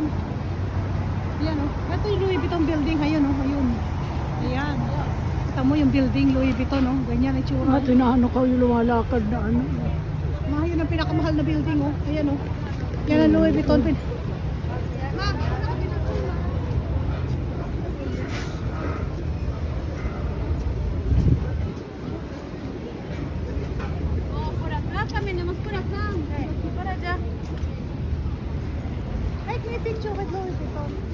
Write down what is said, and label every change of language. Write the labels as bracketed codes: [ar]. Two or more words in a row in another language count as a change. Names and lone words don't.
[tl] Ayan o. Ito yung Louis Vuitton building. Ayun o. Ayun. Ayan. Kita mo yung building, Louis Vuitton, no? Ganyan ang itsura. At hinahanap ko yung lumalakad na ano. Yun ang pinakamahal na building, oh. Ayan, oh. Yan ang Louis Vuitton. Ma, [es] oh, por acá caminamos por acá. Para allá. [en] Take me a picture with Louis Vuitton.